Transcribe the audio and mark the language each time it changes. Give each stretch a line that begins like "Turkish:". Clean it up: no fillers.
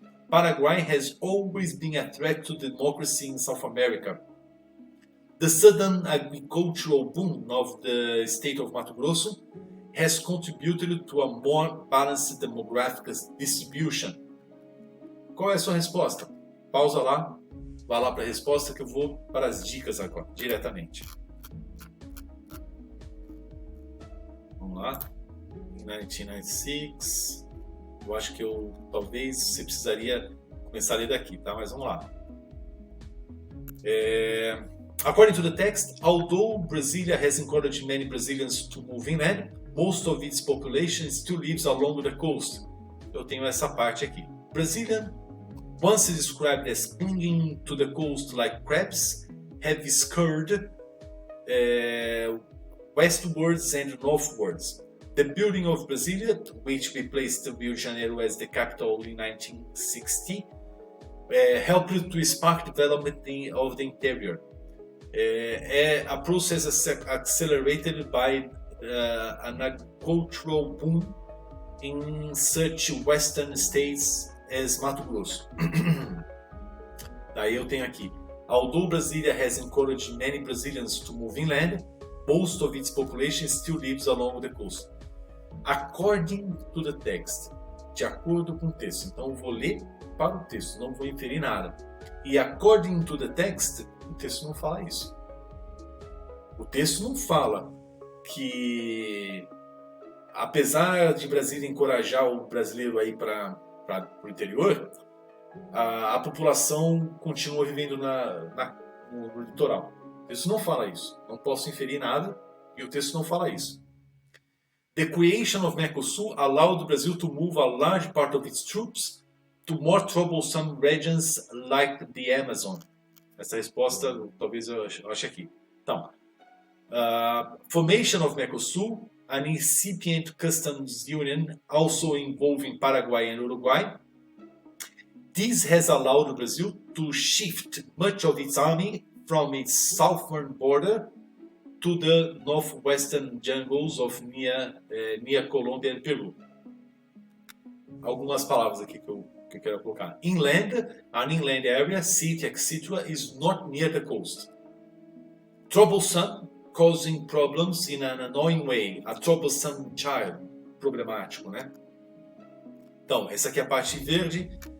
English: Paraguay has always been a threat to democracy in South America. The sudden agricultural boom of the state of Mato Grosso has contributed to a more balanced demographic distribution.
Portuguese: Qual é a sua resposta? Pausa lá, vá lá para a resposta que eu vou para as dicas agora, diretamente. Vamos lá. 1996. Eu acho que talvez você precisaria começar a ler daqui, tá? Mas vamos lá.
English: According to the text, although Brasilia has encouraged many Brazilians to move inland, most of its population still lives along the coast.
Portuguese: Eu tenho essa parte aqui.
English: Brazilian, once described as clinging to the coast like crabs, have scurried westwards and northwards. The building of Brasilia, which replaced Rio de Janeiro as the capital in 1960, helped to spark development of the interior. A process accelerated by an agricultural boom in such western states as Mato Grosso.
Portuguese: Daí eu tenho aqui.
English: Although Brasilia has encouraged many Brazilians to move inland, most of its population still lives along the coast. According to the text.
Portuguese: De acordo com o texto. Então eu vou ler para o texto, não vou inferir nada. E
English: according to the text,
Portuguese: o texto não fala isso. O texto não fala que, apesar de Brasília encorajar o brasileiro a ir para o interior, a população continua vivendo no litoral. O texto não fala isso. Não posso inferir nada e o texto não fala isso.
English: The creation of Mercosur allowed Brazil to move a large part of its troops to more troublesome regions like the Amazon.
Portuguese: Essa resposta talvez eu ache aqui.
English: Então, formation of Mercosur, an incipient customs union also involving Paraguay and Uruguay. This has allowed Brazil to shift much of its army from its southern border to the northwestern jungles of near Colombia and Peru.
Portuguese: Algumas palavras aqui que eu quero colocar.
English: Inland, an inland area, city, etc., is not near the coast. Troublesome, causing problems in an annoying way. A troublesome child,
Portuguese: problemático, né? Então, essa aqui é a parte verde.